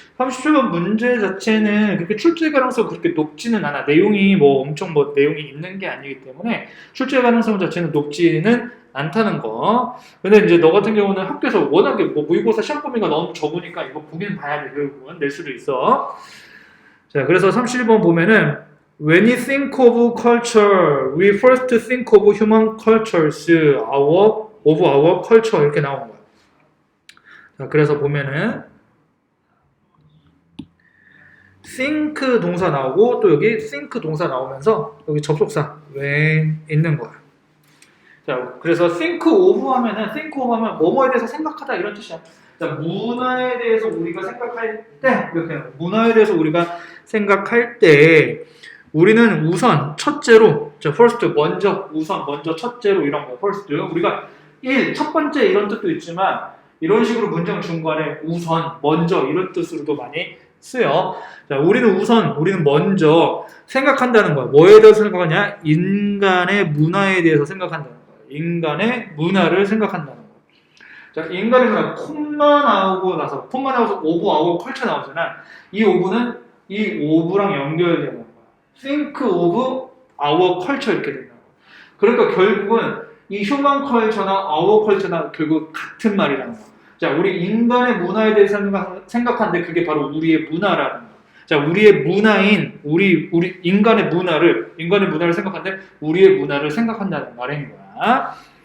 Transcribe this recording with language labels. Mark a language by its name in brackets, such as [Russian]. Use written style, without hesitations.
[Korean] 37번 문제 자체는 그렇게 출제 가능성 그렇게 높지는 않아. 내용이 뭐 엄청 뭐 내용이 있는 게 아니기 때문에 출제 가능성 자체는 높지는 않다는 거. 근데 이제 너 같은 경우는 학교에서 워낙에 뭐 모의고사 시험 범위가 너무 적으니까 이거 보긴 봐야 돼. 결국은 낼 수도 있어. 자, 그래서 31번 보면은 [English] When we think of culture, we first think of human cultures, of our culture [Korean] 이렇게 나온 거야. 자, 그래서 보면은 think 동사 나오고 또 여기 think 동사 나오면서 여기 접속사 when 있는 거야. 자, 그래서 think of 하면 뭐뭐에 대해서 생각하다 이런 뜻이야. 자, 문화에 대해서 우리가 생각할 때 이렇게 문화에 대해서 우리가 생각할 때 우리는 우선 첫째로 first 먼저 첫째로 이런 거 first 우리가 첫 번째 이런 뜻도 있지만 이런 식으로 문장 중간에 우선 먼저 이런 뜻으로도 많이 쓰여. 자, 우리는 먼저 생각한다는 거야. 뭐에 대해서 생각하냐? 인간의 문화에 대해서 생각한다는 거야. 인간의 문화를 생각한다는 거야. 자, 인간의 문화 콤마 나오고 나서 오브 아워 컬처 나오잖아. 이 오브는 이 오브랑 연결되는 거야. [English] think of our culture [Korean] 이렇게 된다. 그러니까 결국은 이 휴먼 컬처나 our 컬처나 결국 같은 말이라는 거야. 자, 우리 인간의 문화에 대해서 생각하는데 그게 바로 우리의 문화라는 거야. 자, 우리의 문화인 우리 인간의 문화를 생각하는데 우리의 문화를 생각한다는 말인 거야.